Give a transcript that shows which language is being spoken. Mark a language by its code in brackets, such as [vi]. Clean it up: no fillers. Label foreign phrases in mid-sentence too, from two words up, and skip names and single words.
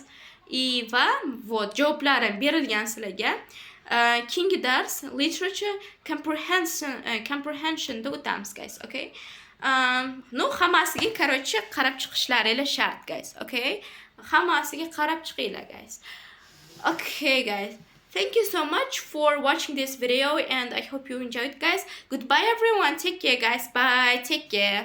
[uz] Va вот javoblar ham berilgan sizlarga. Keyingi dars [en] literature comprehensionda [uz] o'tamiz, [en] guys, okay? [uz] No, hammasiga короче qarab chiqishlaringiz shart, [en] guys, okay? [uz] Hammasiga qarab chiqinglar, [en] guys. Okay, guys. Thank you so much for watching this video and I hope you enjoyed, guys. Goodbye, everyone. Take care, guys. Bye. Take care.